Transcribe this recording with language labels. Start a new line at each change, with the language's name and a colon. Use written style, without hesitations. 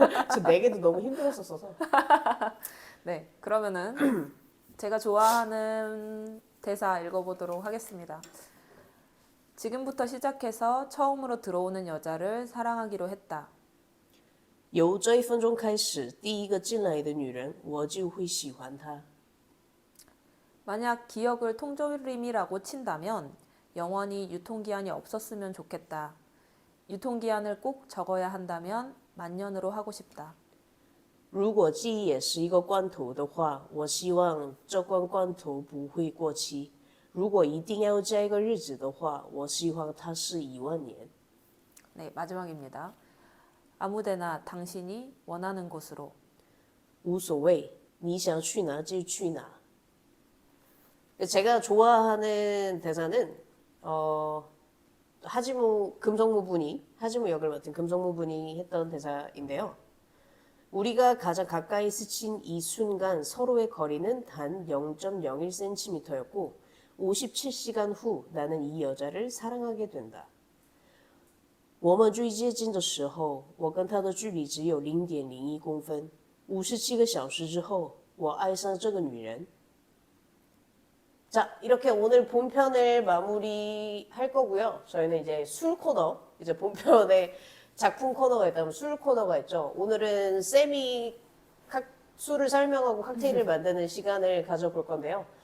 Korean: 저 4개도 너무 힘들었었어서. 네, 그러면은 제가 좋아하는 대사 읽어보도록 하겠습니다. 지금부터 시작해서 처음으로 들어오는 여자를 사랑하기로 했다.
Chinese: 由这一分钟开始，第一个进来的女人，我就会喜欢她。
Korean: 만약 기억을 통조림이라고 친다면 영원히 유통기한이 없었으면 좋겠다. 유통기한을 꼭 적어야 한다면 만년으로 하고 싶다.
Chinese: 如果记忆也是一个罐头的话，我希望这罐罐头不会过期。如果一定要加一个日子的话，我希望它是1万年。
Korean: 네, 마지막입니다. 아무데나 당신이 원하는 곳으로.
Chinese: 无所谓，你想去哪就去哪。
Korean: 제가 좋아하는 대사는 하지무 금성무분이 하지무 역을 맡은 금성무분이 했던 대사인데요. 우리가 가장 가까이 스친 이 순간 서로의 거리는 단 0.01cm였고 57시간 후 나는 이 여자를 사랑하게 된다.
Chinese: 我们最接近的时候，我跟他的距离只有0.01公分。 57个小时之后，我爱上这个女人。
Korean: 자, 이렇게 오늘 본편을 마무리할 거고요. 저희는 이제 술 코너, 이제 본편에 작품 코너가 있다면 술 코너가 있죠. 오늘은 쌤이 술을 설명하고 칵테일을 만드는 시간을 가져볼 건데요.